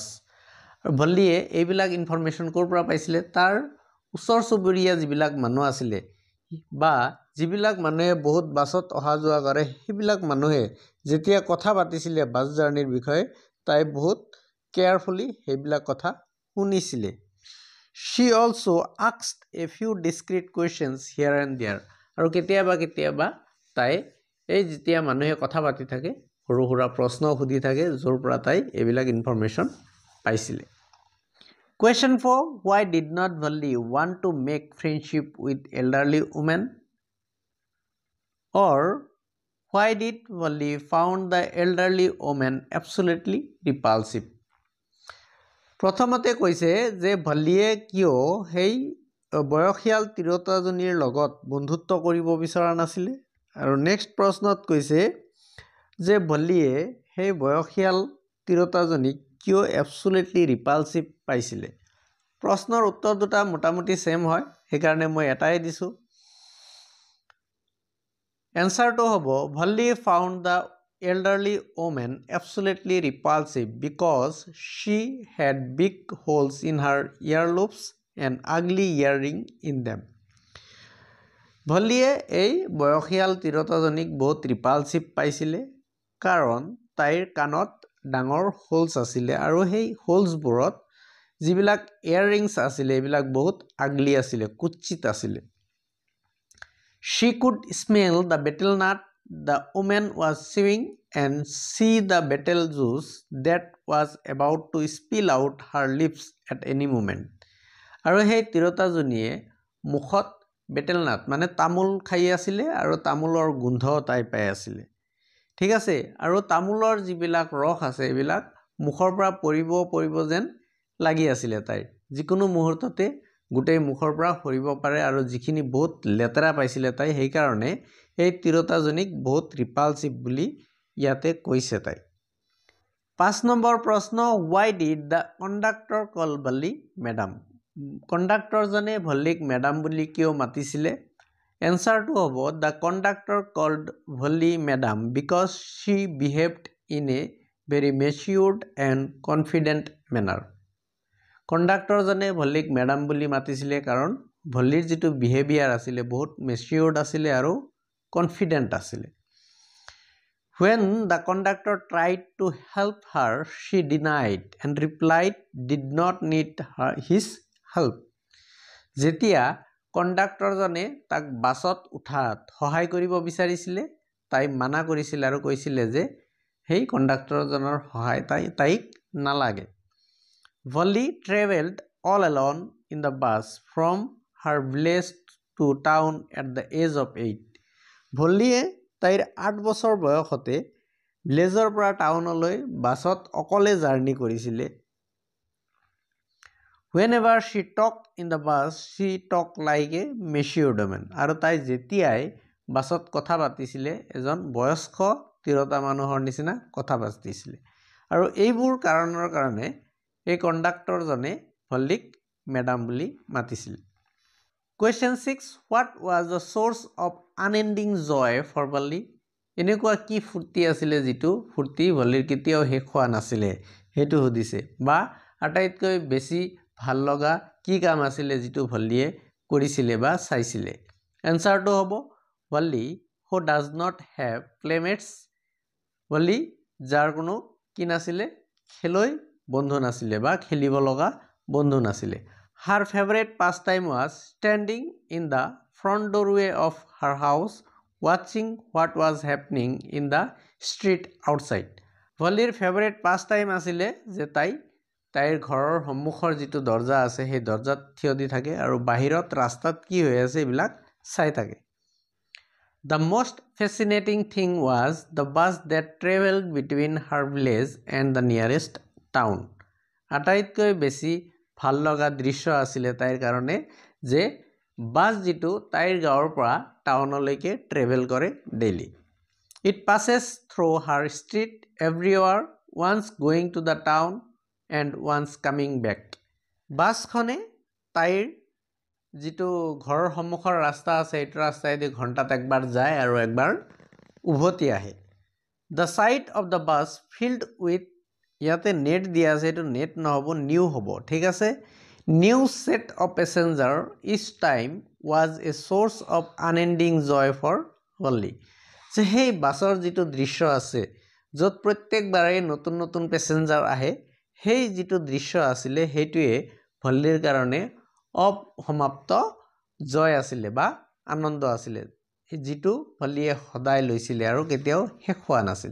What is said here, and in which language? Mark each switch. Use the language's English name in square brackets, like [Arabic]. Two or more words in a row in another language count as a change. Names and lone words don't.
[Assamese] ভল্লিয়ে এইবিলাক ইনফৰমেশ্যন ক'ৰ পৰা পাইছিলে তাৰ ওচৰ চুবুৰীয়া যিবিলাক মানুহ আছিলে বা যিবিলাক মানুহে বহুত বাছত অহা যোৱা কৰে সেইবিলাক মানুহে যেতিয়া কথা পাতিছিলে বাছ জাৰ্ণিৰ বিষয়ে তাই বহুত কেয়াৰফুলি সেইবিলাক কথা শুনিছিলে [English] she also asked a few discreet questions here and there [Assamese] আৰু কেতিয়াবা তাই এই যেতিয়া মানুহে কথা পাতি থাকে সৰু সৰু প্ৰশ্ন সুধি থাকে য'ৰ পৰা তাই এইবিলাক ইনফৰমেশ্যন পাইছিলে [English] Question 4 Why did not Valli want to make friendship with elderly women? Or why did Valli found the elderly woman absolutely repulsive? [Assamese] প্ৰথমতে কৈছে যে ভল্লিয়ে কিয় সেই বয়সীয়াল তিৰোতাজনীৰ লগত বন্ধুত্ব কৰিব বিচৰা নাছিলে আৰু নেক্সট প্ৰশ্নত কৈছে যে ভল্লিয়ে সেই বয়সীয়াল তিৰোতাজনীক কিয় [English] absolutely repulsive [Assamese] পাইছিলে প্ৰশ্নৰ উত্তৰ দুটা মোটামুটি সেম হয় সেইকাৰণে মই এটাই দিছো এনসাৰটো হ'ব [English] Valli found the elderly woman absolutely repulsive because she had big holes in her earlobes and ugly earring in them. [Assamese] ভল্লিয়ে এই বয়সীয়াল তিৰোতাজনীক বহুত ৰিপালছিভ পাইছিলে কাৰণ তাইৰ কাণত ডাঙৰ হোলছ আছিলে আৰু সেই হোলছবোৰত যিবিলাক ইয়াৰৰিংছ আছিলে এইবিলাক বহুত আগলি আছিলে কুচিত আছিলে [English] She could smell the betel nut the woman was chewing and see the betel juice that was about to spill out her lips at any moment. [Assamese] আৰু সেই তিৰোতাজনীয়ে মুখত [English] betel nut [Assamese] মানে তামোল খাই আছিলে আৰু তামোলৰ গোন্ধ তাই পাই আছিলে ঠিক আছে আৰু তামোলৰ যিবিলাক ৰস আছে এইবিলাক মুখৰ পৰা পৰিব যেন লাগি আছিলে তাই যিকোনো মুহূৰ্ততে গোটেই মুখৰ পৰা সৰিব পাৰে আৰু যিখিনি বহুত লেতেৰা পাইছিলে তাই সেই কাৰণে এই তিৰোতাজনীক বহুত ৰিপালছিভ বুলি ইয়াতে কৈছে তাই 5 নম্বৰ প্ৰশ্ন [English] why did the conductor call Valli madam [Assamese] কণ্ডাক্টৰজনে ভল্লিক মেডাম বুলি কিয় মাতিছিলে এনসাৰটো হ'ব [English] the conductor called Valli madam because she behaved in a very matured and confident manner [Assamese] কণ্ডাক্টৰজনে ভল্লিক মেডাম বুলি মাতিছিলে কাৰণ ভল্লিৰ যিটো বিহেভিয়াৰ আছিলে বহুত মেচিউৰ্ড আছিলে আৰু কনফিডেন্ট আছিলে [English] When the conductor tried to help her she denied and replied did not need his help [Assamese] যেতিয়া কণ্ডাক্টৰজনে তাক বাছত উঠাত সহায় কৰিব বিচাৰিছিলে তাই মানা কৰিছিল আৰু কৈছিলে যে হেই কণ্ডাক্টৰজনৰ সহায় তাইক নালাগে [English] Valli traveled all alone in the bus from her village to town at the age of 8. [Assamese] Valliye তাইৰ 8 বছৰ বয়সতে ভিলেজৰ পৰা টাউনলৈ বাছত অকলে জাৰ্নি কৰিছিলে [English] Whenever she talked in the bus she talked like a matured woman [Assamese] আৰু তাই যেতিয়াই বাছত কথা পাতিছিলে এজন বয়স্ক তিৰোতা মানুহৰ নিচিনা কথা পাতিছিলে আৰু এইবোৰ কাৰণৰ কাৰণে এই কণ্ডাক্টৰজনে ভল্লিক মেডাম বুলি মাতিছিল [English] Question 6 What was the source of unending joy for Valli [Assamese] এনেকুৱা কি ফুৰ্তি আছিলে যিটো ফুৰ্তি ভল্লিৰ কেতিয়াও শেষ হোৱা নাছিলে হেতু সুধিছে বা আটাইতকৈ বেছি ভাল লগা কি কাম আছিলে যিটো ভল্লিয়ে কৰিছিলে বা চাইছিলে এনসাৰটো হ'ব [English] Valli who does not have playmates [Assamese] Valli যাৰ কোনো কি নাছিলে খেলুৱৈ বন্ধু নাছিলে বা খেলিব লগা বন্ধু নাছিলে [English] Her favorite pastime was standing in the front doorway of her house watching what was happening in the street outside. [Assamese] Valliৰ [English] favorite pastime [Assamese] আছিলে যে তাইৰ ঘৰৰ সন্মুখৰ যিটো দৰজা আছে সেই দৰজাত থিয় দি থাকে আৰু বাহিৰত ৰাস্তাত কি হৈ আছে এইবিলাক চাই থাকে [English] The most fascinating thing was the bus that traveled between her village and the nearest town. [Assamese] আটাইতকৈ বেছি ভাল লগা দৃশ্য আছিলে তাইৰ কাৰণে যে বাছ যিটো তাইৰ গাঁৱৰ পৰা টাউনলৈকে ট্ৰেভেল কৰে ডেইলি [English] It passes through her street every hour, once going to the town and once coming back. [Assamese] বাছখনে তাইৰ যিটো ঘৰৰ সন্মুখৰ ৰাস্তা আছে এইটো ৰাস্তাইদি ঘণ্টাত একবাৰ যায় আৰু একবাৰ উভতি আহে। [English] The side of the bus filled with, [Assamese] ইয়াতে নেট দিয়া আছে, এইটো নেট নহ'ব, নিউ হ'ব, ঠিক আছে। [English] New set of passenger each time was a source of unending joy for Holly. [Assamese] যে সেই বাছৰ যিটো দৃশ্য আছে য'ত প্ৰত্যেকবাৰেই নতুন নতুন পেচেঞ্জাৰ আহে, সেই যিটো দৃশ্য আছিলে সেইটোৱে ভল্লীৰ কাৰণে অসমাপ্ত জয় আছিলে বা আনন্দ আছিলে, যিটো ভল্লীয়ে সদায় লৈছিলে আৰু কেতিয়াও শেষ হোৱা নাছিল।